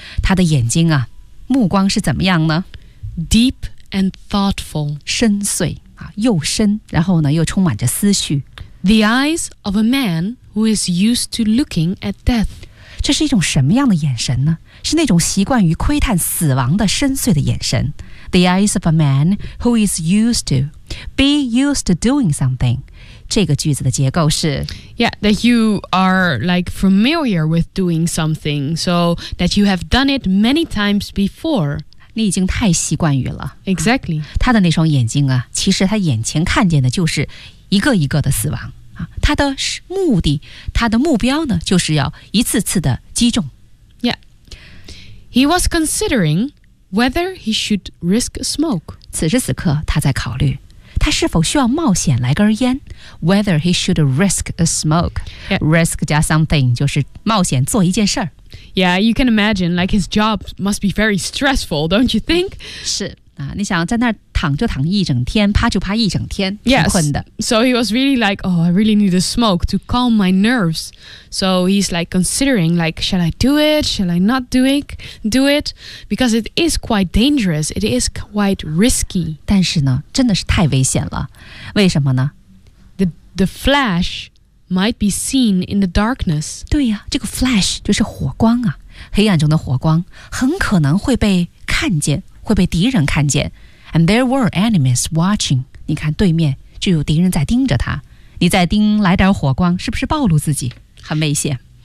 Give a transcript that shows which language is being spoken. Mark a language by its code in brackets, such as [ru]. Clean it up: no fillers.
[zh] 他的眼睛啊，目光是怎么样呢 [en] ？Deep and thoughtful. [zh] 深邃。又深，然后呢，又充满着思绪。 [en] The eyes of a man who is used to looking at death. [zh] 这是一种什么样的眼神呢？是那种习惯于窥探死亡的深邃的眼神。 [en] The eyes of a man who is used to be used to doing something. [zh] 这个句子的结构是 [en] Yeah, that you are like familiar with doing something, so that you have done it many times before. [zh] 你已经太习惯于了。 [en] Exactly. [zh] 他的那双眼睛啊，其实他眼前看见的就是一个一个的死亡。啊，他的目的，他的目标呢，就是要一次次的击中。 [en] Yeah. He was considering whether he should risk smoke. [zh] 此时此刻，他在考虑。他是否需要冒险来根烟 ？ [en] Whether he should risk a smoke,、 yeah. [zh] risk 加 something 就是冒险做一件事儿。 [en] Yeah, you can imagine, like his job must be very stressful, don't you think? [zh] 是啊，你想在那儿躺就躺一整天，趴就趴一整天，挺困的。 [en] Yes. So he was really like, oh, I really need a smoke to calm my nerves. So he's like considering, like, shall I do it? Shall I not do it? Do it? Because it is quite dangerous. It is quite risky. [zh] 但是呢，真的是太危险了。为什么呢 [en] ？The flash might be seen in the darkness. [zh] 对呀，这个 flash 就是火光啊，黑暗中的火光很可能会被看见，会被敌人看见。 [en] And there were enemies watching. [zh] 你看对面就有敌人在盯着他，你再盯来点火光，是不是暴露自己，很危险。